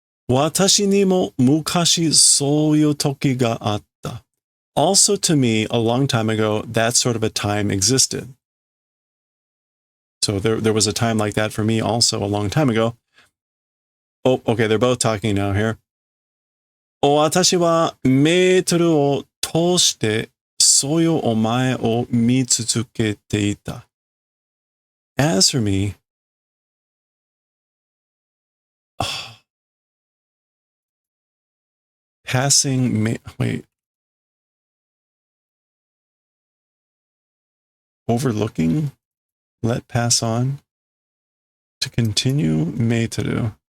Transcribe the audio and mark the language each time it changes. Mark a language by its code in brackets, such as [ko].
[ja] Watashi ni mo mukashi souyu toki ga atta. [en] Also to me, a long time ago, that sort of a time existed. So there was a time like that for me also a long time ago. Oh, okay, they're both talking now here. [ja] 私はメートルを通してそういうお前を見続けていた. [en] As for me, overlooking, let pass on, to continue, meitoru.